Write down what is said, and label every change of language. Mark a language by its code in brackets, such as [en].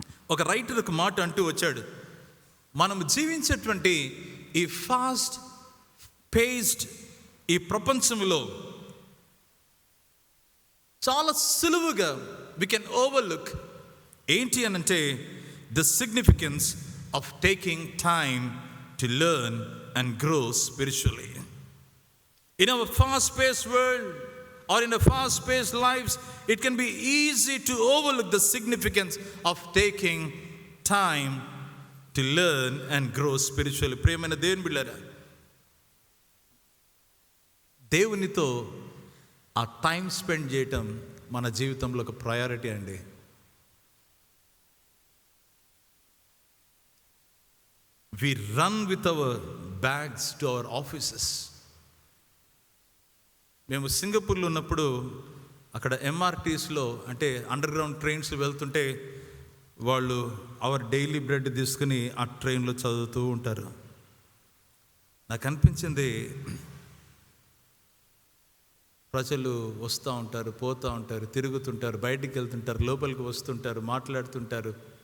[te] ఒక రైటర్ ఒక మాట అంటూ వచ్చాడు, మనం జీవించేటువంటి ఈ ఫాస్ట్ పేస్డ్ ఈ ప్రపంచంలో చాలా సులువుగా [en] we can overlook [te] ఏంటి అనంటే [en] the significance of taking time to learn and grow spiritually. In our fast-paced world or in a fast-paced lives, it can be easy to overlook the significance of taking time to learn and grow spiritually. [te] ప్రియమైన దేవుని బిడ్డలారా, దేవునితో ఆ time spend చేయటం మన జీవితంలో ఒక priority అండి. [en] We run with our bags to our offices. [te] మేము సింగపూర్లో ఉన్నప్పుడు అక్కడ ఎంఆర్టీస్లో అంటే అండర్ గ్రౌండ్ ట్రైన్స్ వెళ్తుంటే వాళ్ళు అవర్ డైలీ బ్రెడ్ తీసుకుని ఆ ట్రైన్లో చదువుతూ ఉంటారు. నాకు అనిపించింది, ప్రజలు వస్తూ ఉంటారు, పోతూ ఉంటారు, తిరుగుతుంటారు, బయటికి వెళ్తుంటారు, లోపలికి వస్తుంటారు, మాట్లాడుతుంటారు.